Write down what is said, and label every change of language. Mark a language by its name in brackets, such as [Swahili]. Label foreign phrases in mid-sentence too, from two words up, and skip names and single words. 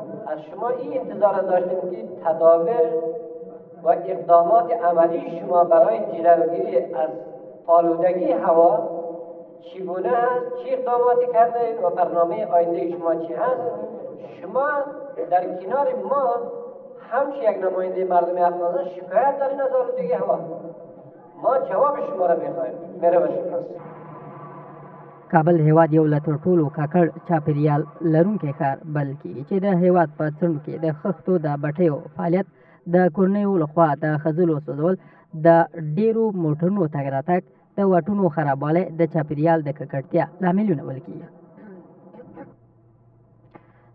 [Persian] از شما این انتظار داشتیم که تدابیر و اقدامات عملی شما برای جلوگیری از آلودگی هوا چگونه است، چه اقداماتی کرده و برنامه آینده شما چی هست. شما در کنار ما همچه یک نماینده مردم افغانستان شکایت دارین از آلودگی هوا. ما جواب شما را میخوایم. مهربان شما. [Pashto] کابل هېواد یو له تر ټولو ککړ چاپېریال لرونکی ښار بلل کېږي چې د هېواد په څنډو کې د خښتو د بټیو فعالیت، د کورنیو لخوا د ښځلو سوځول، د ډېرو موټرونو تګ راتګ، د واټونو خرابوالی د چاپېریال د ککړتیا لاملونه بلل کېږي.